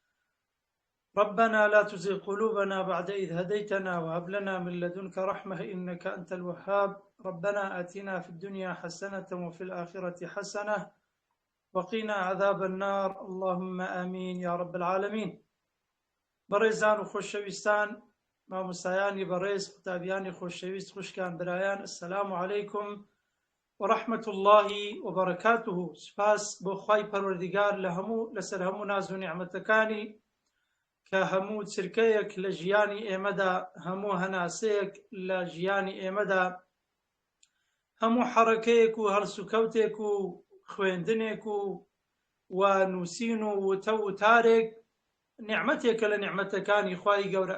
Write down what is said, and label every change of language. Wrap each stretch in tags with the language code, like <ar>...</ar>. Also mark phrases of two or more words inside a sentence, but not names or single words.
<ar>ربنا لا تزغ قلوبنا بعد إذ هديتنا وهب لنا من لدنك رحمة إنك أنت الوهاب. ربنا آتنا في الدنيا حسنة وفي الآخرة حسنة وقنا عذاب النار، اللهم آمين يا رب العالمين.</ar> <ckb>بەڕێزان و خۆشەویستان، مامۆستایانی بەڕێز، قوتابیانی خۆشەویست، خوشکان برایان،</ckb> <ar>السلام عەلەیکم وەڕەحمەت الله وبەرەکاتوه.</ar> <ckb>سوپاس بۆ خوای پەروەردگار لەسەر هەموو ناز و نیعمەتەکانی کە هەموو چرکەیەک لە ژیانی ئێمەدا، هەموو هەناسەیەک لە ژیانی ئێمەدا، هەموو حەڕەکەیەک و هەڵسوکەوتێک و خوێندنێک و نووسین و وتە وتارێک نعمەتێکە لە نعمەتەکانی خوای گەورە.</ckb>